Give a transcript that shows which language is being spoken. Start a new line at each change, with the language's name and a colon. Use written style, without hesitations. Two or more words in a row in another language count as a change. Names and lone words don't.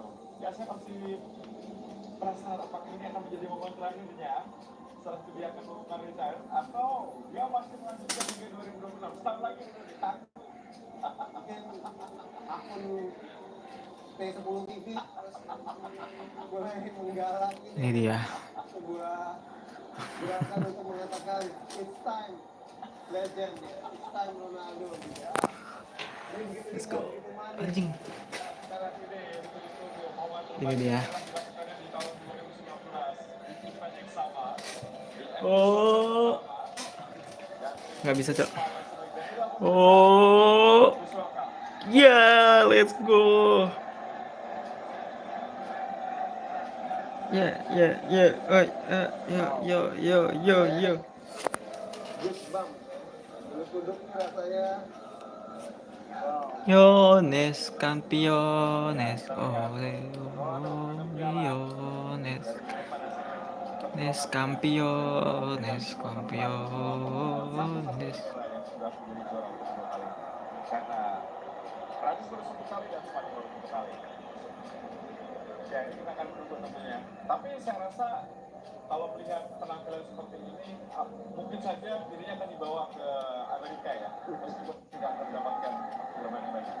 Indonesian: Ya, saya masih penasaran apakah ini akan menjadi momen terakhirnya setelah dia akan melakukan retire atau dia masih melanjutkan hingga 2026. Setahun lagi udah ditanggung. Mungkin akun T10 TV harus mulai menggalak Ini dia. sebuah gerakan untuk mengatakan
English: it's time legend
Indonesian: ya,
English: it's time Ronaldo
Indonesian: gitu ya. Jadi begitu Let's dia go. begitu manis. Anjing. Sekarang ini Ini dia. Di tahun 2019 di event yang sama. Oh, nggak bisa cok. Oh, ya,
English: let's go. Ya, ya, ya, oi, yo, yo, yo, yo.
Indonesian: Goosebump. Duduk rasanya.
Spanish: Campeones, campeones, ole, campeones, nes campeones, campeones.
Indonesian: Karena Prancis baru 1 kali dan Spanyol baru 1 kali. Ya ini kita akan menunggu tentunya. Tapi saya rasa kalau melihat penampilan seperti ini, mungkin saja dirinya akan dibawa ke Amerika ya, meskipun tidak akan mendapatkan filman yang baik.